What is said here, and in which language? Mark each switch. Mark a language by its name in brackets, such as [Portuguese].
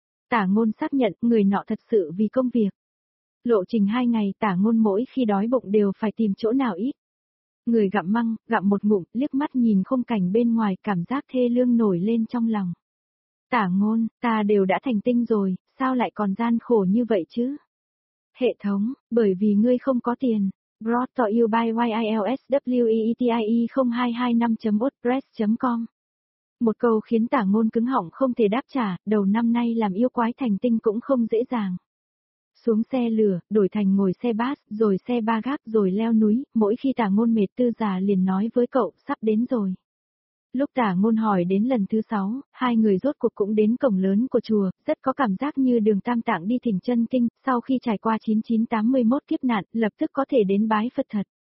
[Vietnamese] Tả Ngôn xác nhận, người nọ thật sự vì công việc. Lộ trình 2 ngày, Tả Ngôn mỗi khi đói bụng đều phải tìm chỗ nào ít. Người gặm măng, gặm một ngụm, liếc mắt nhìn khung cảnh bên ngoài, cảm giác thê lương nổi lên trong lòng. Tả Ngôn, ta đều đã thành tinh rồi, sao lại còn gian khổ như vậy chứ? Hệ thống, bởi vì ngươi không có tiền. [English] Brought to you by YILSWEETIE0225.wordpress.com. [Vietnamese] Một câu khiến Tả Ngôn cứng họng không thể đáp trả, đầu năm nay làm yêu quái thành tinh cũng không dễ dàng. Xuống xe lửa, đổi thành ngồi xe bus, rồi xe ba gác, rồi leo núi, mỗi khi Tả Ngôn mệt tư giả liền nói với cậu, sắp đến rồi. Lúc Tả Ngôn hỏi đến lần thứ 6, hai người rốt cuộc cũng đến cổng lớn của chùa, rất có cảm giác như đường tam tạng đi thỉnh chân kinh, sau khi trải qua 9981 kiếp nạn, lập tức có thể đến bái Phật thật.